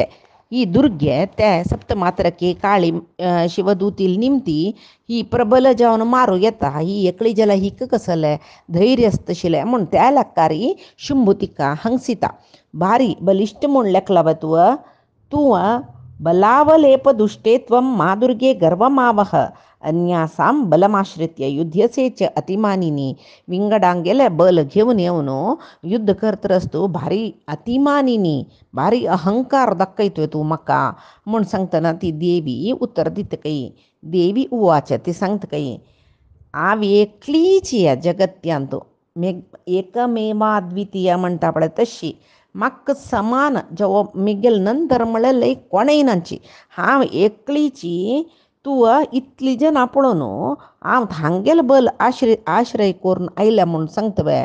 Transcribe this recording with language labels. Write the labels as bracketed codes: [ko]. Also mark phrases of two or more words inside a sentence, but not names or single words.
[kok] ही दुर्गे ते सप्त मात्रके काळी शिवदूतील निमती ही प्रबल जावन मारू येता. ही एकली जाल्यार हिक कसले धैर्य आसतशिलें म्हूण त्या लेक्कारी शुंभ तिका हंगसिता. भारी बलिश्ट म्हूण लेखला तूं [sa] बलावलेप दुष्टेत्वं मा दुर्गे गर्वमावह अन्यासां बलमाश्रित्य युध्यसे च अतिमानिनी. [kok] विंगडांक गेले बल घेवन येवन युद्ध करतरस्तू भारी अतिमानिनी भारी अहंकार दाखयतोय तूं म्हाका म्हूण सांगतना ती देवी उत्तर दितकय. [sa] देवी उवाच [kok] ती सांगतकय हांव एकलीच ह्या जगत्यांत एकमेवाद्वितीय म्हणटा पळय तशी म्हाका समान जेवो मिगेल नंतर म्हळ्यार कोणेय नांची. हांव एकलीची तू इतली जन पळोवन हांव हांगेल बल आश्रय करून आयल्या म्हूण सांगता बाय.